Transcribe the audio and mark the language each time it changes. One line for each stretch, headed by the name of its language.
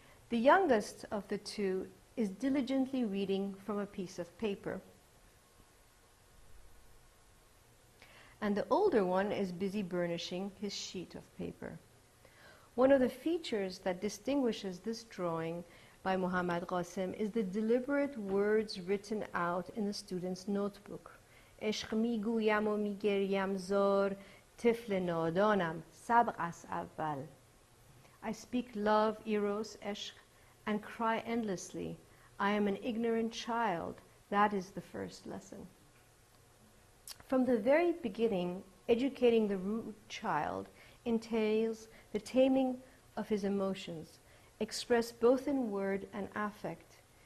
English: The youngest of the two is diligently reading from a piece of paper, and the older one is busy burnishing his sheet of paper. One of the features that distinguishes this drawing by Muhammad Qasim is the deliberate words written out in the student's notebook.
Persian: عشق میگویم و میگریم زار طفل نادانم سبق از اول.
English: I speak love, eros, ishq, and cry endlessly. I am an ignorant child. That is the first lesson. From the very beginning, educating the rude child entails the taming of his emotions, expressed both in word and affect.